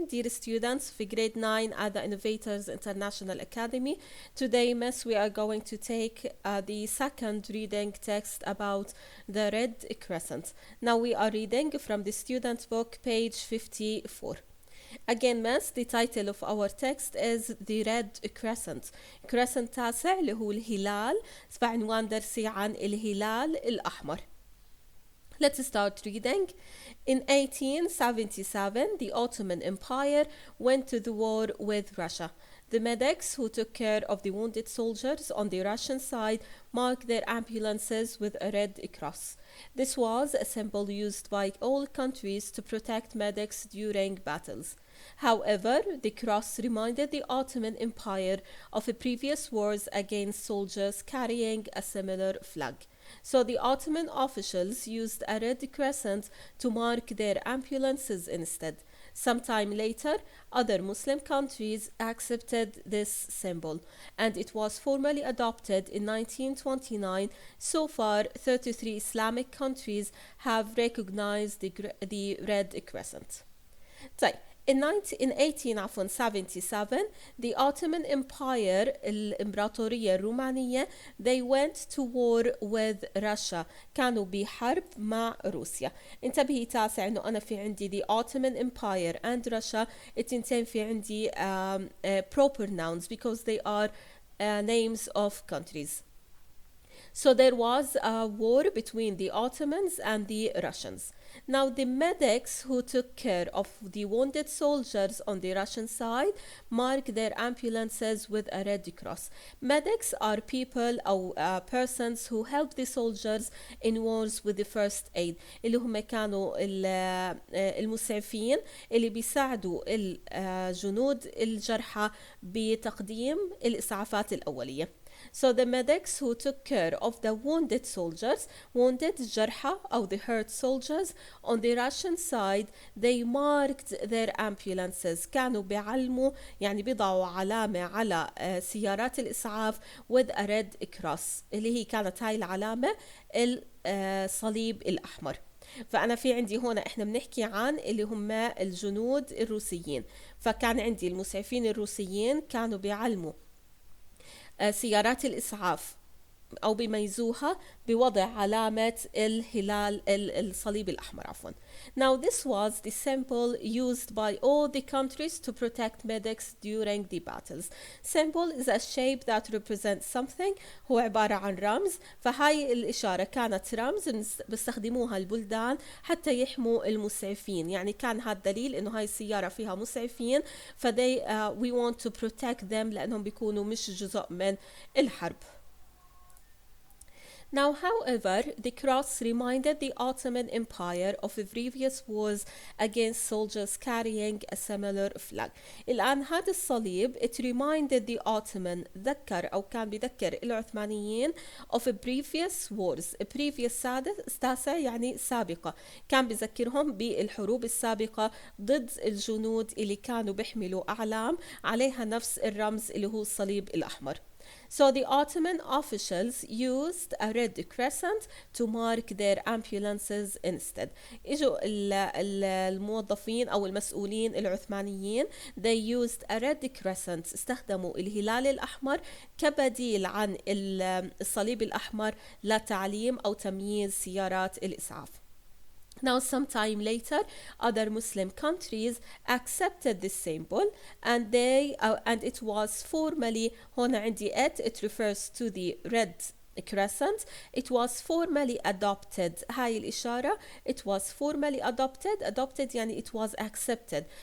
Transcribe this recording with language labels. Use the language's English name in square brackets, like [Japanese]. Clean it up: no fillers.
[English] Dear students of grade 9 at the Innovators International Academy, today, miss, we are going to take the second reading text about the Red Crescent. Now we are reading from the student book, page 54. Again, miss, the title of our text is The Red Crescent. [Arabic] Crescent تاسع اللي هو الهلال، فعنوان درسي عن الهلال الأحمر. [English] Let's start reading. In 1877, the Ottoman Empire went to the war with Russia. The medics who took care of the wounded soldiers on the Russian side marked their ambulances with a red cross. This was a symbol used by all countries to protect medics during battles. However, the cross reminded the Ottoman Empire of previous wars against soldiers carrying a similar flag. So the Ottoman officials used a red crescent to mark their ambulances instead. Sometime later, other Muslim countries accepted this symbol, and it was formally adopted in 1929. So far, 33 Islamic countries have recognized the red crescent. [Arabic] طيب. [English] In 1877, the Ottoman Empire, [Arabic] الإمبراطورية الرومانية, [English] they went to war with Russia. [Arabic] كانوا بحرب مع روسيا. انتبهي تاسع إنه أنا في عندي [English] the Ottoman Empire and Russia. [Arabic] التنتين في عندي [English] proper nouns because they are names of countries. So there was a war between the Ottomans and the Russians. Now the medics who took care of the wounded soldiers on the Russian side marked their ambulances with a red cross. Medics are people or persons who help the soldiers in wars with the first aid [Arabic] اللي هم كانوا المسعفين اللي بيساعدوا الجنود الجرحى بتقديم الإسعافات الأولية. [English] So the medics who took care of the wounded soldiers, wounded [Arabic] جرحى أو [English] the hurt soldiers on the Russian side, they marked their ambulances. [Arabic] كانوا بيعلموا يعني بيضعوا علامة على سيارات الإسعاف [English] with a red cross [Arabic] اللي هي كانت هاي العلامة الصليب الأحمر. فأنا في عندي هنا إحنا بنحكي عن اللي هم الجنود الروسيين. فكان عندي المسعفين الروسيين كانوا بيعلموا سيارات الإسعاف أو بيميزوها بوضع علامة الهلال الصليب الأحمر عفوا. [English] Now this was the symbol used by all the countries to protect medics during the battles. Symbol is a shape that represents something. [Arabic] هو عبارة عن رمز. فهاي الإشارة كانت رمز بيستخدموها البلدان حتى يحموا المسعفين. يعني كان هذا دليل إنه هاي السيارة فيها مسعفين. فدي [English] we want to protect them [Arabic] لأنهم بيكونوا مش جزء من الحرب. [English] Now, however, the cross reminded the Ottoman Empire of previous wars against soldiers carrying a similar flag. [Arabic] الآن هذا الصليب [English] it reminded the Ottoman [Arabic] ذكر أو كان بذكر العثمانيين [English] of previous wars. [Arabic] previous تاسع يعني سابقة. كان بذكرهم بالحروب السابقة ضد الجنود اللي كانوا بيحملوا أعلام عليها نفس الرمز اللي هو الصليب الأحمر. [English] So the Ottoman officials used a red crescent to mark their ambulances instead. [Arabic] إجوا الموظفين أو المسؤولين العثمانيين [English] they used a red crescent. [Arabic] استخدموا الهلال الأحمر كبديل عن الصليب الأحمر لتعليم أو تمييز سيارات الإسعاف. [English] Now, sometime later, other Muslim countries accepted this symbol, and it was formally [Arabic] هنا عندي [English] it refers to the red crescent. It was formally adopted. [Arabic] هاي الإشارة [English] it was formally adopted [Arabic] يعني [English] it was accepted.